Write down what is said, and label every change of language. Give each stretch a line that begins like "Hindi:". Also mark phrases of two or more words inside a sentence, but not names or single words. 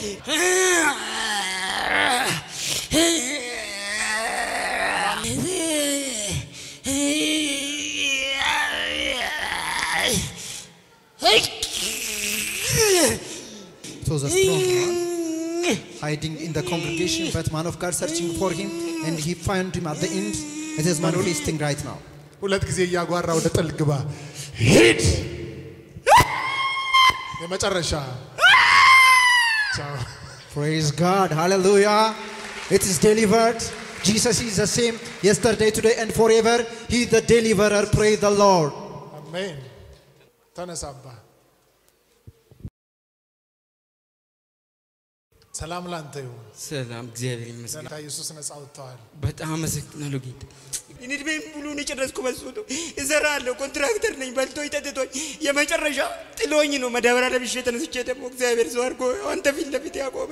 English: So the strong man hiding in the congregation, but man of God searching for him, and he found him at the end. It is manifesting right now.
Amharic: ሁለት ጊዜ ያጓራ ወደ ጥል ግባ ሂድ የመጨረሻ ቻው
English: Praise God. Hallelujah. It is delivered. Jesus is the same yesterday, today, and forever. He is the deliverer. Praise the Lord.
Amharic: አሜን ተነሳባ ሰላም ላንተ ይሁን ሰላም እግዚአብሔር ይመስገን ጌታ ኢየሱስ ነፃ ወጥቷል በጣም አመሰግናለሁ ጌታ እኔድሜን ሙሉን የጨረስኩ በሱቱ እዘራለሁ ኮንትራክተር ነኝ በልቶኝ ጠጥቶኝ የመጨረሻ ጥሎኝ ነው መዳበሪያ ለብሼ ተነስቼ ደግሞ እግዚአብሔር ሰው አድርጎ አንተ ፊት ለፊት ያቆመኝ